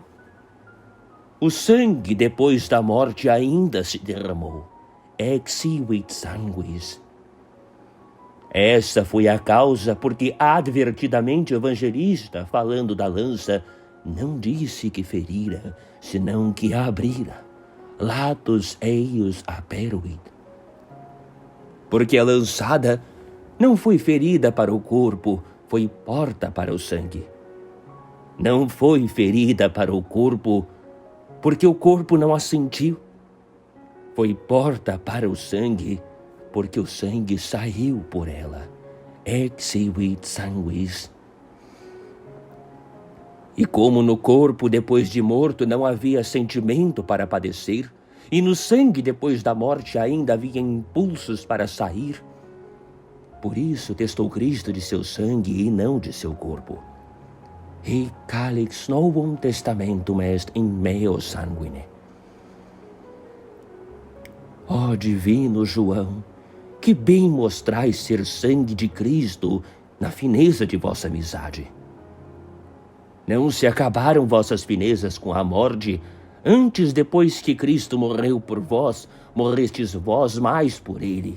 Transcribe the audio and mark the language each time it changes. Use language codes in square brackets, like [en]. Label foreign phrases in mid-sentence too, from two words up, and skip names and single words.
[pt] O sangue depois da morte ainda se derramou. [la] Exivit sanguis. [pt] Essa foi a causa porque advertidamente o evangelista, falando da lança, não disse que ferira, senão que abrira. [la] Latus eius aperuit. [pt] Porque a lançada não foi ferida para o corpo, foi porta para o sangue. Não foi ferida para o corpo, porque o corpo não a sentiu. Foi porta para o sangue, porque o sangue saiu por ela. [la] exivit sanguis. [pt] E como no corpo depois de morto não havia sentimento para padecer, e no sangue depois da morte ainda havia impulsos para sair, por isso testou Cristo de seu sangue e não de seu corpo. [la] Hic calix novum testamentum est in meo sanguine. [pt] Ó divino João, que bem mostrais ser sangue de Cristo na fineza de vossa amizade. Não se acabaram vossas finezas com a morte, antes depois que Cristo morreu por vós, morrestes vós mais por ele.